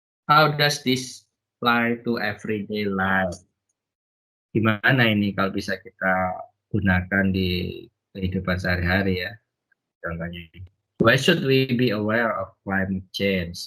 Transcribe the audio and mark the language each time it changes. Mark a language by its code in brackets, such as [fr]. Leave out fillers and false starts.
[en] How does this apply to everyday life? [id] Gimana ini kalau bisa kita gunakan di kehidupan sehari-hari ya. Contohnya ini. [en] Why should we be aware of climate change?